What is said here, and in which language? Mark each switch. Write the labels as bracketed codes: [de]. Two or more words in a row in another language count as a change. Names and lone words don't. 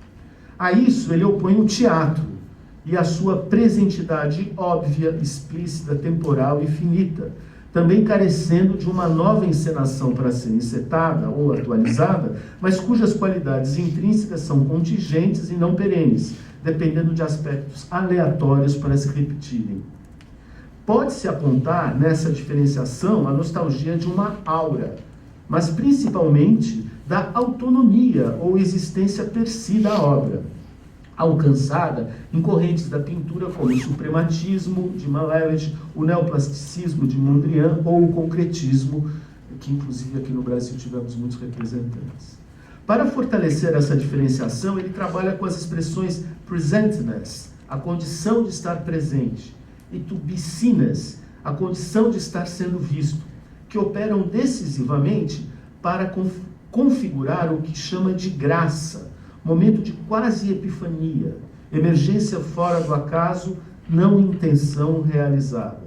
[pt] A isso ele opõe o teatro e a sua presentidade óbvia, explícita, temporal e finita, também carecendo de uma nova encenação para ser encetada ou atualizada, mas cujas qualidades intrínsecas são contingentes e não perenes, dependendo de aspectos aleatórios para se repetirem. Pode-se apontar nessa diferenciação a nostalgia de uma aura, mas principalmente da autonomia ou existência per si da obra, alcançada em correntes da pintura como o suprematismo de Malevich, o neoplasticismo de Mondrian ou o concretismo, que inclusive aqui no Brasil tivemos muitos representantes. Para fortalecer essa diferenciação, ele trabalha com as expressões presentness, a condição de estar presente, e [en] to be seeness, [pt] a condição de estar sendo visto, que operam decisivamente para configurar o que chama de graça, momento de quase epifania, emergência fora do acaso, não intenção realizada.